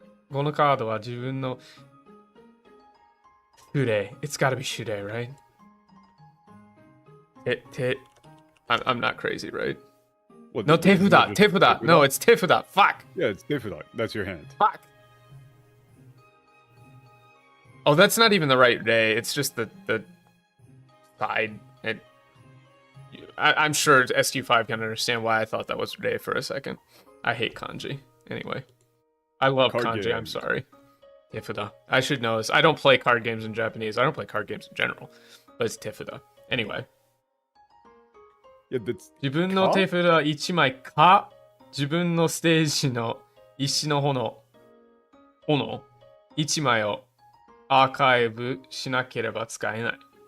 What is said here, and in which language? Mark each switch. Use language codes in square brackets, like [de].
[ja] このカードは自分の Shure. [en] It's gotta be Shure, right? I'm not crazy, right? What, no, tefuda. No, it's tefuda. Fuck. Yeah, it's tefuda. That's your hand. Fuck. Oh, that's not even the right day. It's just the side. I'm sure SQ5 can understand why I thought that was day for a second. I hate kanji. Anyway. I love kanji. Game. I'm sorry. Tefuda. I should know this. I don't play card games in Japanese. I don't play card games in general. But it's tefuda. Anyway. Yeah, that's [ja] 自分の手札1枚か自分のステージの石の炎1枚をアーカイブしなければ使えない。